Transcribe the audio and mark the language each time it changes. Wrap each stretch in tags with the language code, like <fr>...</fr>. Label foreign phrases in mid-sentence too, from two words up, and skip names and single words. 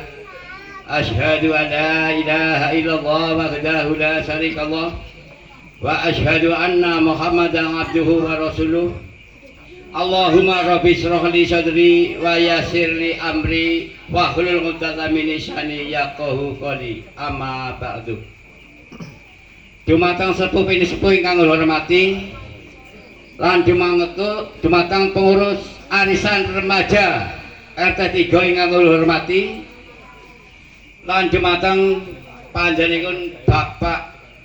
<ar>أشهد أن لا إله إلا الله وحده لا شريك له وأشهد أن محمدا عبده ورسوله. اللهم رب اشرح لي صدري ويسر لي أمري واحلل عقدة من لساني يفقهوا قولي. أما بعد.</ar> <jv>Dumateng sepuh sepuh ingkang kula hormati lan dumateng pengurus arisan remaja RT 3 ingkang kula hormati lan dumateng panjenenganipun Bapak</jv>